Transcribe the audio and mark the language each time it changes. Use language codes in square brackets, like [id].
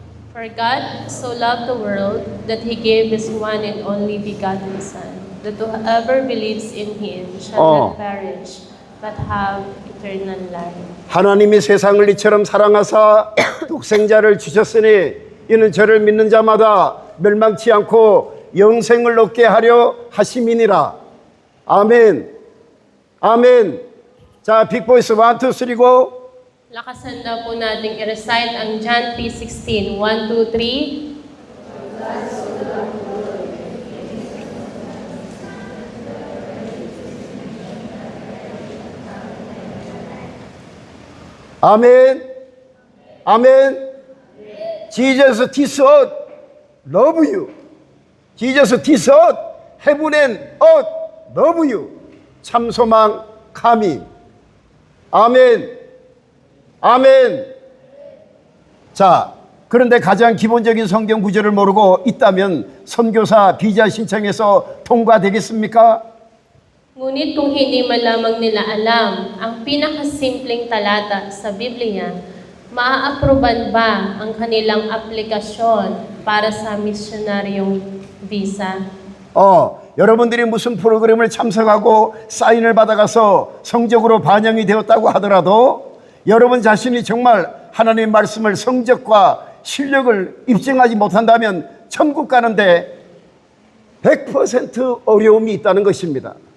[en] For God so loved the world that He gave His one and only begotten Son, that whoever believes in Him shall not perish, but have eternal life. [ko] 하나님이 세상을 이처럼 사랑하사 독생자를 주셨으니 이는 저를 믿는 자마다 멸망치 않고 영생을 얻게 하려 하심이니라. 아멘. 아멘. 자, 빅보이스 1, 2, 3, go. [tl] Lakasan daw po nating i-recite ang John 3:16. 1, 2, 3. [ko] 아멘. 아멘. Jesus this earth love you. Jesus this earth heaven and earth love you. 참소망 카미. 아멘. 아멘. 자, 그런데 가장 기본적인 성경 구절을 모르고 있다면 선교사 비자 신청해서 통과되겠습니까? [tl] Ngunit kung hindi man lamang nila alam ang pinakasimpleng talata sa Biblia, maaaproban ba ang kanilang aplikasyon para sa misyonaryong visa? [ko] 여러분들이 무슨 프로그램을 참석하고 사인을 받아가서 성적으로 반영이 되었다고 하더라도 여러분 자신이 정말 하나님의 말씀을 성적과 실력을 입증하지 못한다면 천국 가는데 100% 어려움이 있다는 것입니다.